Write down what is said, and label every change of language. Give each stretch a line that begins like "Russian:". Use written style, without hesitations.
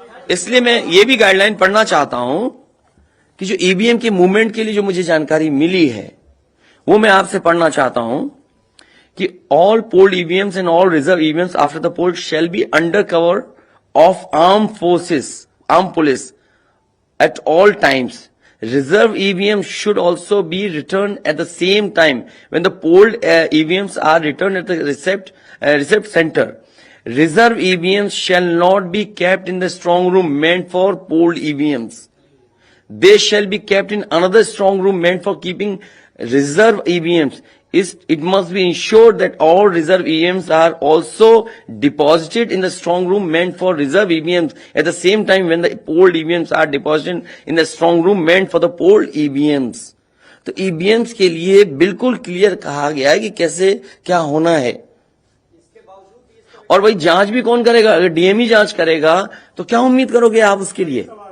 Hindi: इसलिए मैं ये भी गाइडलाइन पढ़ना चाहता हूं कि जो ईवीएम के मूवमेंट के लिए जो मुझे जानकारी मिली है वो मैं आपसे पढ़ना चाहता हूं कि
English: All polled EVMs and all reserve EVMs after the poll shall be under cover of arm police at all times. Reserve EVMs should also be returned at the same time when the polled EVMs are returned at the receipt center. Reserve EVMs shall not be kept in the strong room meant for polled EVMs. They shall be kept in another strong room meant for keeping reserve EVMs. It must be ensured that all reserve EVMs are also deposited in the strong room meant for reserve EVMs at the same time when the polled EVMs are deposited in the strong room meant for the polled EVMs.
Hindi: तो EVMs के लिए बिल्कुल clear कहा गया है कि कैसे क्या होना है। और भाई जांच भी कौन करेगा? अगर डीएमई जांच करेगा तो क्या उम्मीद करोगे आप उसके लिए?